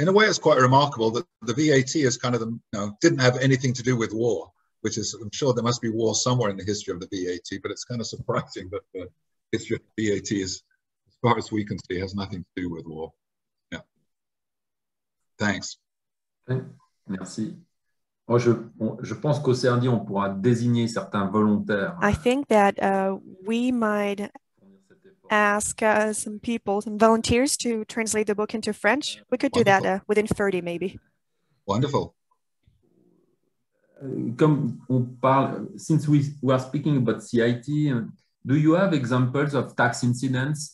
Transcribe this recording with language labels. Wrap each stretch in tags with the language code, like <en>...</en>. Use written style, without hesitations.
<en>In a way, it's quite remarkable that the VAT is kind of didn't have anything to do with war, which is, I'm sure there must be war somewhere in the history of the VAT, but it's kind of surprising that the history of the VAT is, as far as we can see, has nothing to do with war. Yeah. Thanks.</en> <fr>Merci. Moi, je pense qu'au CRD, on pourra désigner certains volontaires.</fr> <en>I think that we might ask some people, some volunteers to translate the book into French. We could do that within 30 maybe. Wonderful.</en> <fr>Comme on parle,</fr> <en>since we are speaking about CIT, do you have examples of tax incidents?</en>